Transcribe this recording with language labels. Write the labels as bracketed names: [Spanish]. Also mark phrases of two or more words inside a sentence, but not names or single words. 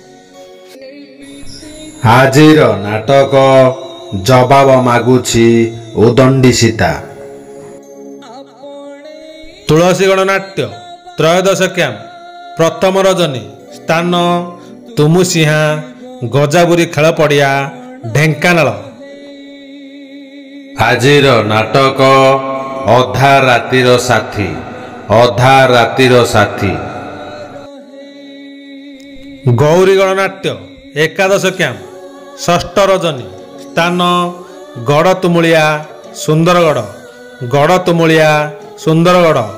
[Odia] ଆଜିର ନାଟକ ଜବାବ ମାଗୁଛି ଉଦଣ୍ଡୀ ସୀତା। ତୁଳସୀ ଗଣନାଟ୍ୟ ତ୍ରୟୋଦଶ କ୍ୟାମ୍ପ ପ୍ରଥମ ରଜନୀ ସ୍ଥାନ ତୁମୁସିହା ଗଜାବୁରୀ ଖେଳ ପଡ଼ିଆ ଢେଙ୍କାନାଳ। ଆଜିର ନାଟକ ଅଧା ରାତିର ସାଥୀ ଅଧା ରାତିର ସାଥୀ। ଗୌରୀ ଗଣନାଟ୍ୟ ଏକାଦଶ କ୍ୟାମ୍ପ ଷଷ୍ଠ ରଜନୀ ସ୍ଥାନ ଗଡ଼ତୁମୁଳିଆ ସୁନ୍ଦରଗଡ଼ ଗଡ଼ତୁମୁଳିଆ ସୁନ୍ଦରଗଡ଼।